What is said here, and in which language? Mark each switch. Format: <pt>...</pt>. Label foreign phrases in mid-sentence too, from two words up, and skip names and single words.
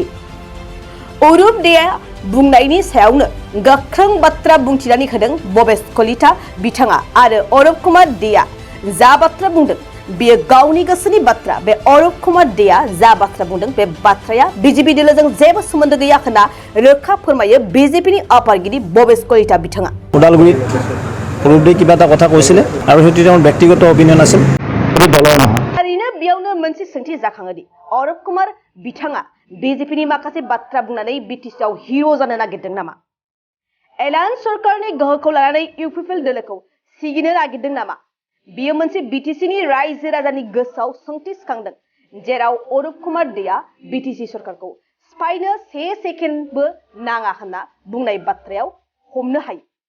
<brx>अरूप देया बुंनायनि सायावनो गोख्रों बाथ्रा बुंथिनानै होदों भबेश कलिता बिथाङा आरो अरूप कुमार देया जा बाथ्रा बुंदों बेयो गावनि गोसोनि बाथ्रा। बे अरूप कुमार देया जा बाथ्रा बुंदों बे बाथ्राया बीजेपी दलजों जेबो सोमोन्दो गैया होनना रोखा फोरमायो बीजेपीनि आफादगिरि भबेश कलिता बिथाङा।</brx> <as>উদালগুৰিত অৰূপ দে কিবা এটা কথা কৈছিলে আৰু সেইটো তেওঁৰ ব্যক্তিগত অপিনিয়ন আছিল দলৰ নহয়।</as> <brx>थारैनो बेयावनो मोनसे सोंथि जाखाङोदि अरूप कुमार बिथाङा बीजेपीनि माखासे बाथ्रा बुंनानै बिटिसिआव हिरो जानो नागिरदों नामा? एलायन्स सरकारनि गोहोखौ लानानै इउपिपिएल दलखौ सिगिनो नागिरदों नामा? बेयो मोनसे बिटिसिनि रायजो राजानि गोसोआव सोंथि सिखांदों जेराव अरूप कुमार देया बिटिसि सरकारखौ सिफायनो से सेकेन्डबो नाङा होनना बुंनाय बाथ्रायाव हमनो हायो।</brx>